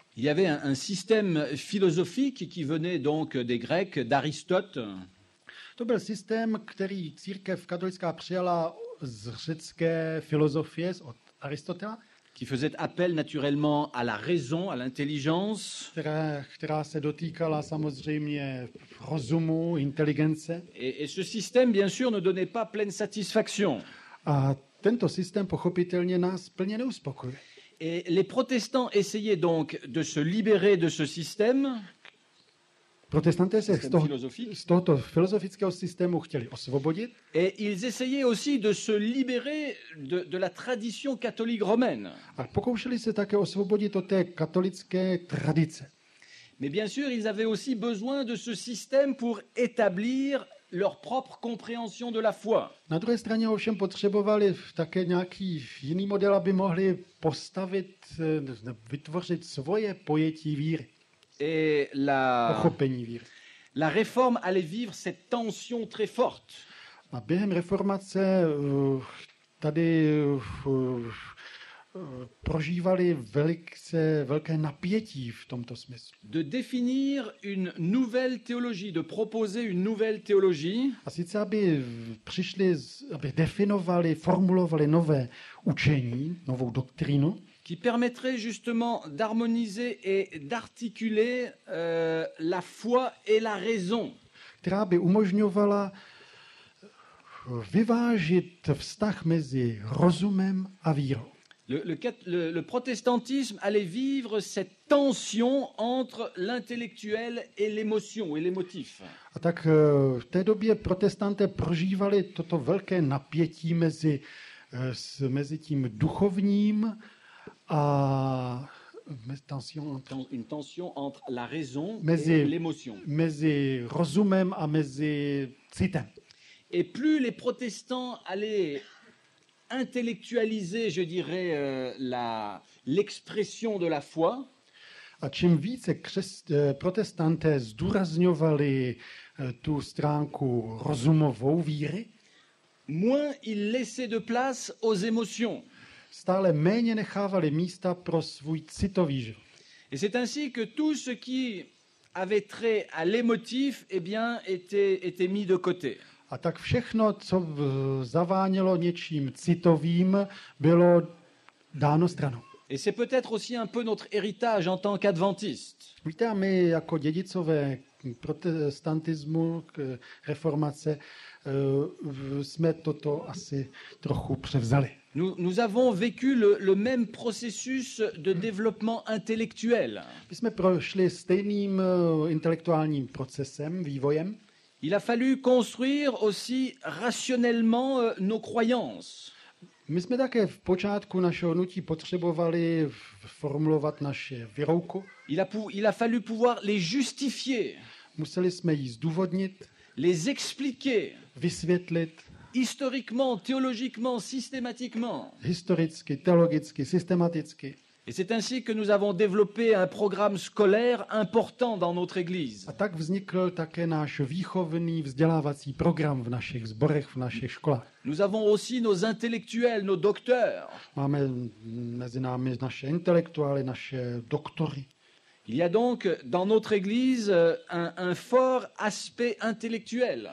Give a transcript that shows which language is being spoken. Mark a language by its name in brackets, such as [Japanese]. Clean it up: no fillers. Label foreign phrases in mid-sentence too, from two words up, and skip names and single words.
[French] Il y avait un système philosophique qui venait donc des Grecs, d'Aristote. [Czech] To byl systém, který církev katolická přijala z řecké filozofie od Aristotela, [French] qui faisait appel naturellement à la raison, à l'intelligence. [Czech] která se dotýkala samozřejmě rozumu, inteligence. [French] Et ce système, bien sûr, ne donnait pas pleine satisfaction. [Czech] A tento systém pochopitelně nás plně neuspokojuje. [French] Et les protestants essayaient donc de se libérer de ce système. [Czech] Protestanté se z tohoto filozofického systému chtěli osvobodit. [French] Et ils essayaient aussi de se libérer de la tradition catholique romaine. [Czech] A pokoušeli se také osvobodit od té katolické tradice. [French] Mais bien sûr, ils avaient aussi besoin de ce système pour établir leur propre compréhension de la foi. [Czech] Na druhé straně ovšem potřebovali také nějaký jiný model, aby mohli postavit, vytvořit svoje pojetí víry. [French] Et [Czech] pochopení víry. [French] La réforme allait vivre cette tension très forte. [Czech] A během reformace tady prožívali velké napětí v tomto smyslu. [French] De définir une nouvelle théologie, de proposer une nouvelle théologie. [Czech] A sice, aby definovali, formulovali nové učení, novou doktrínu, [French] qui permettrait justement d'harmoniser et d'articuler la foi et la raison. [Czech] Která by umožňovala vyvážit vztah mezi rozumem a vírou. [French] Le protestantisme allait vivre cette tension entre l'intellectuel et l'émotion et l'émotif. [Czech] A tak v té době protestanté prožívali toto velké napětí mezi tím duchovním a [French] une tension entre la raison et l'émotion. [Czech] Mezi rozumem a mezi citem. [French] Et plus les protestants allaient intellectualiser, je dirais, l'expression de la foi, [Czech] a čím více protestanté zdůrazňovali tu stránku rozumovou víry, [French] moins ils laissaient de place aux émotions. [Czech] Stále méně nechávali místa pro svůj citový život. [French] Et c'est ainsi que tout ce qui avait trait à l'émotif, eh bien, était mis de côté. [Czech] A tak všechno, co zavánělo něčím citovým, bylo dáno stranou. [French] Et c'est peut-être aussi un peu notre héritage en tant qu'adventistes. [Czech] Víte, my jako dědicové protestantismu, reformace, jsme toto asi trochu převzali. [French] Nous avons vécu le même processus de développement intellectuel. [Czech] My jsme prošli stejným intelektuálním procesem, vývojem. [French] Il a fallu construire aussi rationnellement nos croyances. [Czech] My jsme také v počátku našeho hnutí potřebovali formulovat naše věrouku. [French] Il a fallu pouvoir les justifier. [Czech] Museli jsme ji zdůvodnit, [French] les expliquer, [Czech] vysvětlit, [French] historiquement, théologiquement, systématiquement. [Czech] Historicky, teologicky, systematicky. [French] Et c'est ainsi que nous avons développé un programme scolaire important dans notre Église. [Czech] A tak vznikl také náš výchovný vzdělávací program v našich sborech, v našich školách. [French] Nous avons aussi nos intellectuels, nos docteurs. [Czech] Máme mezi námi naše intelektuály, naše doktory. [French] Il y a donc dans notre Église un fort aspect intellectuel.